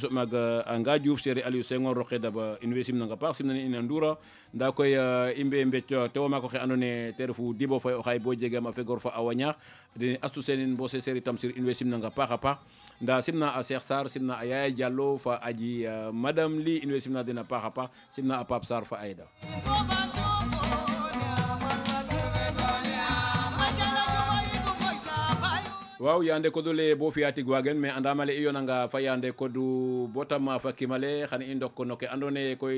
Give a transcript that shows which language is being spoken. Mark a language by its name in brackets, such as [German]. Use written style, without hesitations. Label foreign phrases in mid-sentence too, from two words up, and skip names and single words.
[Serer] so maga anga Diouf seri Aliou Senghor roxe daba investim nga pax simnani ina ndura nda koy imbe mbecc to mako xe andone terefu Dibo Fay o xay bo jegam a fegor fa awañax de Astou Senin bo se seri Tamsir investim nga paxa pax nda simna a Cheikh Sarr simna a Yaya Diallo fa aji madame Li investim na dena paxa pax simna a Pape Sarr fa Aïda waaw yande ko dole bo fiati gwagen mais andamale iyonanga fa yande ko du botama fa kimale xani indok ko noke andone koy